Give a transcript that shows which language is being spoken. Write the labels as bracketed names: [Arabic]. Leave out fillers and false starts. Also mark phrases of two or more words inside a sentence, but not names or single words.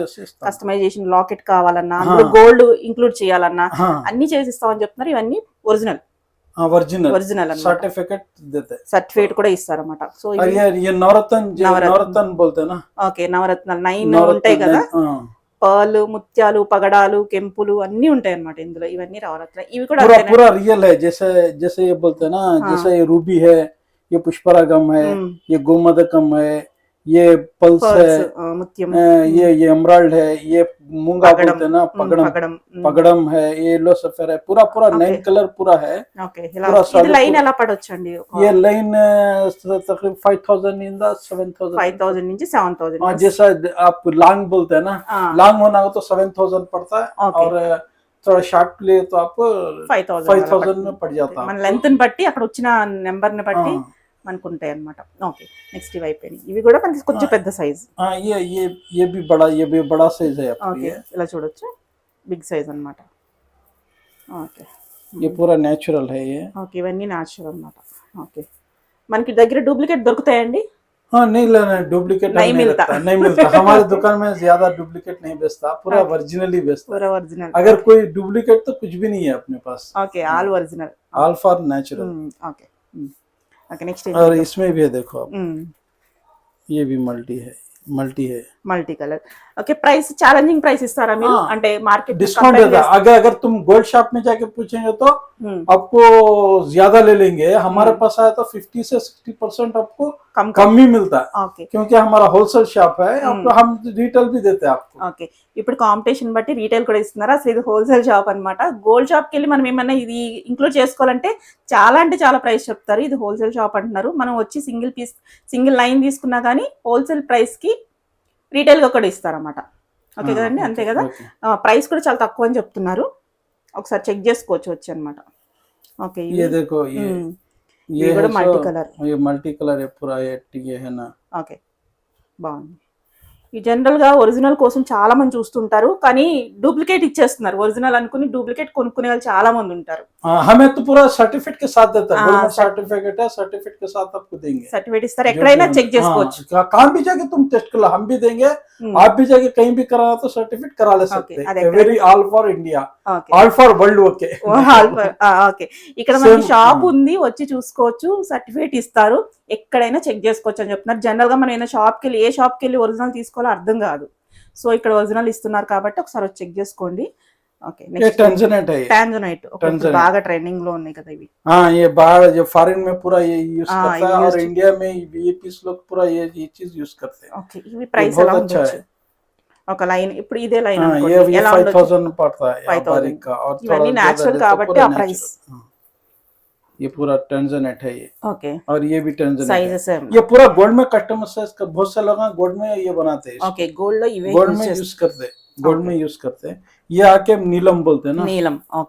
[English] customization locket [Telugu] కావాలన్నా, అందులో [English] gold include [Telugu] చేయాలన్నా అన్ని చేసిస్తామని చెప్తున్నారు. ఇవన్నీ [English] original original certificate [Telugu] కూడా ఇస్తారన్నమాట. [English] so okay, [Telugu] నవరత్నాలు 9 ఉంటాయి కదా. పర్ల్, ముత్యాలు, పగడాలు, కెంపులు అన్ని ఉంటాయి అన్నమాట ఇందులో. ఇవన్నీ నవరత్న. ఇవి కూడా [Hindi] पूरा रियल है। जैसे जैसे ये बोलते हैं ना, जैसे ये रूबी है, ये पुष्परागम है, ये गोमदकम है, ये पल्स है, ये एमराल्ड है, ये मूंगा बोलते हैं ना, पगड़म है, ये येलो सफेद है। पूरा 9 कलर पूरा है। [Telugu] ఇది లైన్ ఎలా పడొచ్చండి? [Hindi] ये लाइन तकरीबन 5000 इंद [Telugu] 5000 నుంచి 7000. [Hindi] जैसा आप लॉन्ग बोलते हैं ना, लॉन्ग होना हो तो 7000 पड़ता है, और थोड़ा शार्ट के लिए तो आपको 5000 में पड़ जाता है. [Telugu] మన లెంత్ ని బట్టి, అక్కడ వచ్చిన నెంబర్ ని బట్టి మనకు ఉంటాయి అన్నమాట. [English] okay, next [Telugu] ఇవి అయిపోయినాయి. ఇవి కూడా మనకి కొంచెం పెద్ద సైజ్. [Hindi] ये भी बड़ा साइज है आपको. [Telugu] ఓకే, ఇలా చూడొచ్చు, [English] big size [Telugu] అన్నమాట. ఓకే, [Hindi] ये पूरा नेचुरल है ये. [Telugu] ఓకే, ఇవన్నీ నేచురల్ అన్నమాట. ఓకే, మనకి దగ్గర డూప్లికేట్ దొరుకుతాయండి? [Hindi] हाँ, नहीं लेना, डुप्लीकेट नहीं मिलता हमारे दुकान में ज्यादा डुप्लीकेट नहीं बेचता, पूरा ओरिजिनल ही बेचता. पूरा ओरिजिनल. अगर कोई डुप्लीकेट तो कुछ भी नहीं है अपने पास. [English] OK, all original, all for natural. OK OK, next. [Hindi] और इसमें भी है, देखो आप, ये भी मल्टी है, [English] multi colour. OK, price challenging price [Telugu] ఇస్తారా మీరు? అంటే మార్కెట్ [Hindi] डिस्काउंट देता. अगर तुम गोल्ड शॉप में जाके पूछेंगे तो आपको ज्यादा ले लेंगे. हमारे पास आया तो 50 से 60% आपको कम ही मिलता है. ओके, क्योंकि हमारा [English] wholesale shop [Hindi] है. हम रिटेल भी देते हैं आपको. [Telugu] ఓకే, ఇప్పుడు కాంపిటీషన్ బట్టి రీటైల్ కూడా ఇస్తున్నారు. అసలు ఇది [English] wholesale shop [Telugu] అన్నమాట. [English] gold shop [Telugu] కి వెళ్ళి మనం ఏమన్నా ఇది ఇంక్లూడ్ చేసుకోవాలంటే చాలా అంటే చాలా ప్రైస్ చెప్తారు. ఇది [English] wholesale shop [Telugu] అంటున్నారు. మనం వచ్చి [English] single piece, single line [Telugu] తీసుకున్నా కానీ [English] wholesale price [Telugu] కి రీటైల్ గా కూడా ఇస్తారన్నమాట. ఓకే కదండి, అంతే కదా. ప్రైస్ కూడా చాలా తక్కువ అని చెప్తున్నారు. ఒకసారి చెక్ చేసుకోవచ్చు వచ్చి అన్నమాట. ఓకే, ये కూడా [English] multi colour. [Hindi] ये [English] multi colour [Hindi] है पूरा, ये है ना. [Telugu] ఓకే, బాగుంది. ఈ జనరల్ గా ఒరిజినల్ కోసం చాలా మంది చూస్తుంటారు, కానీ డూప్లికేట్ ఇచ్చేస్తున్నారు. ఒరిజినల్ అనుకుని డూప్లికేట్ కొనుక్కునే వాళ్ళు చాలా మంది ఉంటారు. [Hindi] हमें तो पूरा सर्टिफिकेट के साथ देता है, [English] government certificate [Hindi] है, सर्टिफिकेट के साथ आपको देंगे। [Telugu] సర్టిఫికేట్ ఇస్తారు, ఎక్కడైనా చెక్ చేసుకోవచ్చు. [Hindi] कहाँ भी जाके तुम टेस्ट कर लो, हम भी देंगे। आप भी जाके कहीं भी कराना तो सर्टिफिकेट करा ले सकते हैं। [English] very all for India, all for world. ओके [Telugu] ఓకే, ఇక్కడ మనకి షాప్ ఉంది, వచ్చి చూసుకోవచ్చు, సర్టిఫికేట్ ఇస్తారు, ఎక్కడైనా చెక్ చేసుకోవచ్చు అని చెప్తున్నారు. జనరల్ గా మనం ఏదైనా షాప్కి వెళ్ళి ఏ షాప్కి వెళ్ళి ఒరిజినల్ తీసుకోవాలో అర్థం కాదు. సో ఇక్కడ ఒరిజినల్ ఇస్తున్నారు కాబట్టి ఒకసారి వచ్చి చెక్ చేసుకోండి. ఓకే, నెక్స్ట్ टैंजोनाइट బాగా ట్రెండింగ్ లో ఉన్నాయి కదా ఇవి. [Hindi] हाँ, ये बाहर जो फॉरेन में पूरा ये यूज करता है, और इंडिया में ये पीस लोग पूरा ये चीज यूज करते हैं। [Telugu] ఓకే, ఇవి ప్రైస్ ఎలా ఉండొచ్చు? ఒక లైన్ ఇప్పుడు ఇదే లైన్ [Hindi] हाँ, [Telugu] అనుకోండి, [Hindi] ये [Telugu] ఎలా ఉండొచ్చు? [Hindi] 5000 पड़ता है 5000 बारीक का, और [Telugu] ఇవన్నీ నేచురల్ కాబట్టి ఆ ప్రైస్. [Hindi] ये पूरा टेंजोनेट है ये, [Telugu] ఓకే, [Hindi] और ये भी टेंजोनेट है। [Telugu] సైజెస్ [Hindi] ये पूरा गोल्ड में [English] customer size [Hindi] का बहुत से लोग गोल्ड में ये बनाते हैं। [Telugu] ఓకే, గోల్డ్ లో ఇవే [Hindi] गोल्ड में यूज करते हैं, गोल्ड में यूज करते हैं। ये आके नीलम बोलते हैं ना, [Telugu] నీలం. ఓకే,